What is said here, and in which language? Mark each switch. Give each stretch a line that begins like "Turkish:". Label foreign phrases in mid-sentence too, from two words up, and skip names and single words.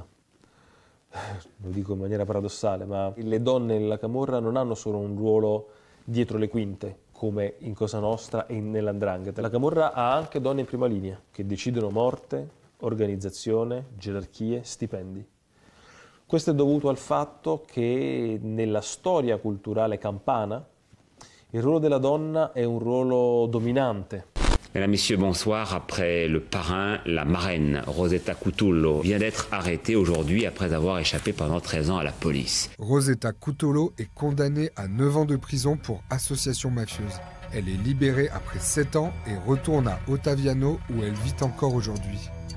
Italian: Lo dico in maniera paradossale, ma le donne nella camorra non hanno solo un ruolo dietro le quinte, come in Cosa Nostra e nella 'Ndrangheta. La camorra ha anche donne in prima linea, che decidono morte, organizzazione, gerarchie, stipendi. Questo è dovuto al fatto che nella storia culturale campana il ruolo della donna è un ruolo dominante.
French: Mesdames, Messieurs, bonsoir. Après le parrain, la marraine Rosetta Cutolo vient d'être arrêtée aujourd'hui après avoir échappé pendant 13 ans à la police. Rosetta Cutolo est condamnée à 9 ans de prison pour association mafieuse. Elle est libérée après 7 ans et retourne à Ottaviano où elle vit encore aujourd'hui.